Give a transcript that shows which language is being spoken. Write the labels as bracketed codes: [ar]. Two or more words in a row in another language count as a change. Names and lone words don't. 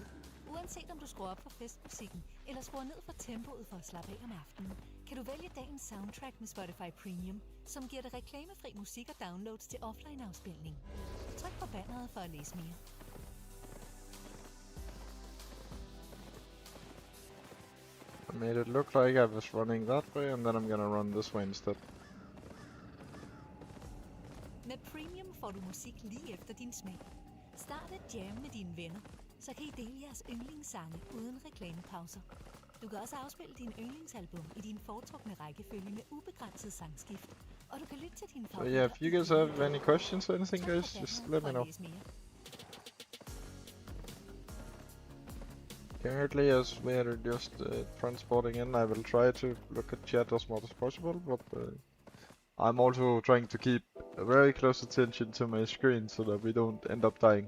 [da] Uanset om du skruer op for festmusikken, eller skruer ned for tempoet for at slappe af om aftenen, kan du vælge dagens soundtrack med Spotify Premium, som giver dig reklamefri musik og downloads til offline-afspilning. Tryk på banneret for at læse mere. [en] I made it look like I was running that way, and then I'm gonna run this way instead. [da] Med Premium får du musik lige efter din smag. Start et jam med dine venner, så kan I dele jeres yndlingssange uden reklamepauser. Du kan også afspille din yndlingsalbum i din foretrukne rækkefølge med ubegrænset sangskift. Og du kan lytte til dine [en] So yeah, if you guys have any questions or anything, [da] Tryk på [en] guys, just [da] banneret [en] let [da] for [en] me [da] at [en] know. [da] læse mere. [en] Currently, as we are just transporting in, I will try to look at chat as much as possible, but I'm also trying to keep a very close attention to my screen so that we don't end up dying.